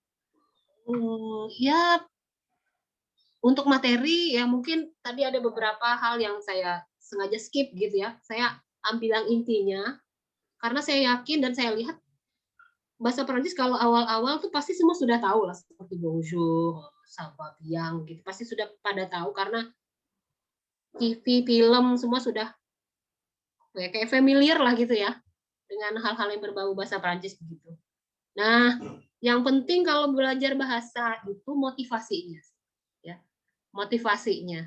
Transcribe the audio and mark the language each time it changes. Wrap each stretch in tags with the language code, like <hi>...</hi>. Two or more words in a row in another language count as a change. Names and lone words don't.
<id>Ya, untuk materi ya mungkin tadi ada beberapa hal yang saya sengaja skip gitu ya. Saya ambil yang intinya, karena saya yakin dan saya lihat bahasa Perancis kalau awal-awal tuh pasti semua sudah tahu lah, seperti bonjour,</id> <fr>sapa bien</fr> <id>gitu. Pasti sudah pada tahu karena TV, film semua sudah kayak familiar lah gitu ya dengan hal-hal yang berbau bahasa Perancis begitu. Nah, yang penting kalau belajar bahasa itu motivasinya, ya, motivasinya.</id>